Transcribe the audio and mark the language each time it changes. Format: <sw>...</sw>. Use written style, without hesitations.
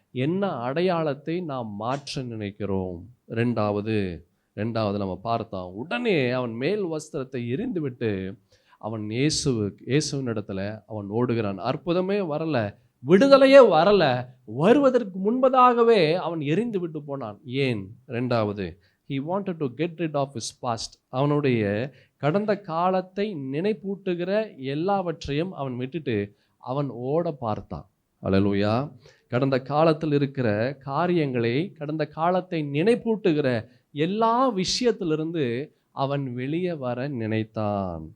<ta>என்ன அடையாளத்தை நாம் மாற்ற நினைக்கிறோம்? ரெண்டாவது நம்ம பார்த்தோம், உடனே அவன் மேல் வஸ்திரத்தை எரிந்து விட்டு அவன் இயேசுவின் இடத்துல அவன் ஓடுகிறான். அற்புதமே வரல, விடுதலையே வரல, வருவதற்கு முன்பதாகவே அவன் எரிந்து விட்டு போனான். ஏன்? ரெண்டாவது,</ta> <en>he wanted to get rid of his past.</en> <ta>அவனுடைய கடந்த காலத்தை நினைப்பூட்டுகிற எல்லாவற்றையும் அவன் விட்டுட்டு அவன் ஓட பார்த்தான். அல்லேலூயா. கடந்த காலத்தில் இருக்கிற காரியங்களை, கடந்த காலத்தை நினைப்பூட்டுகிற எல்லா விஷயத்திலிருந்து அவன் வெளியே வர நினைத்தான்.</ta>